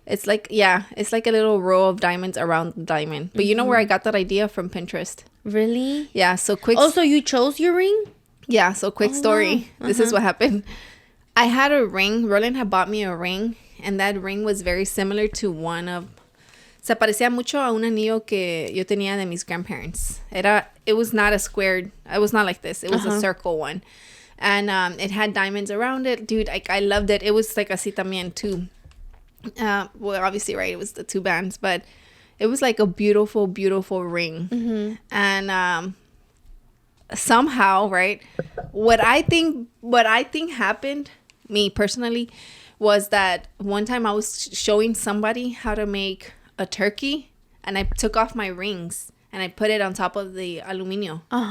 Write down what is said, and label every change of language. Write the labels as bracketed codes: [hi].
[en] It's like it's like a little row of diamonds around the diamond. But you know where I got that idea from? Pinterest. Really? Yeah. So quick. Oh, so you chose your ring? Yeah. So quick story. Wow. This is what happened. I had a ring. Roland had bought me a ring, and that ring was very similar to one of [es] se parecía mucho a un anillo que yo tenía de mis grandparents. [en] It was not a square. It was not like this. It was a circle one. And it had diamonds around it. Dude, I loved it. It was like [es] así también [en] too. Well, obviously, right, it was the 2 bands, but it was like a beautiful, beautiful ring. Mm-hmm. And somehow, right, what I think happened, me personally, was that one time I was showing somebody how to make a turkey, and I took off my rings and I put it on top of the aluminio.